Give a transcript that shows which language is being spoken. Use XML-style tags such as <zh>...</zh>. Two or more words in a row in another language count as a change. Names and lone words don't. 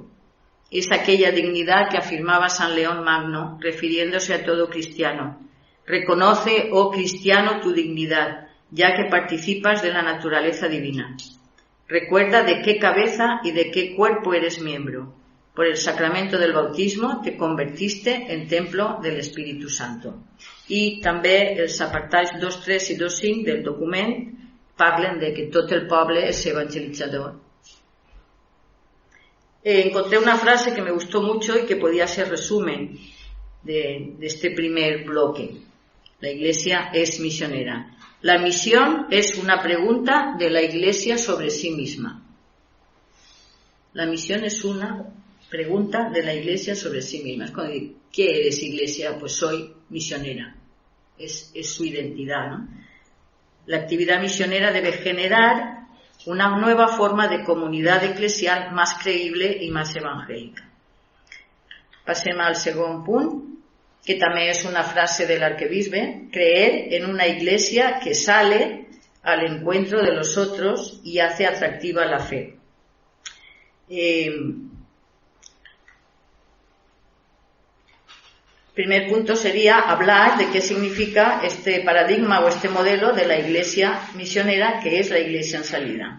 <es>Es aquella dignidad que afirmaba San León Magno, refiriéndose a todo cristiano. Reconoce, oh cristiano, tu dignidad, ya que participas de la naturaleza divina. Recuerda de qué cabeza y de qué cuerpo eres miembro. Por el sacramento del bautismo te convertiste en templo del Espíritu Santo.</es> <ca>I també els apartats 2.3 i 2.5 del document parlen de que tot el poble es evangelitzador.</ca> <es>Encontré una frase que me gustó mucho y que podía ser resumen de este primer bloque. La Iglesia es misionera. La misión es una pregunta de la Iglesia sobre sí misma. La misión es una pregunta de la Iglesia sobre sí misma. Es cuando digo, ¿qué eres, Iglesia? Pues soy misionera. Es su identidad, ¿no? La actividad misionera debe generar una nueva forma de comunidad eclesial más</es> <ca>creïble i més evangèlica. Passem al segon punt, que també és una frase del arquebisbe:</ca> <es>creer en una iglesia que sale al encuentro de los otros y hace atractiva la fe. Primer punto sería hablar de qué significa este paradigma o este modelo de la iglesia misionera, que es la iglesia en salida.</es>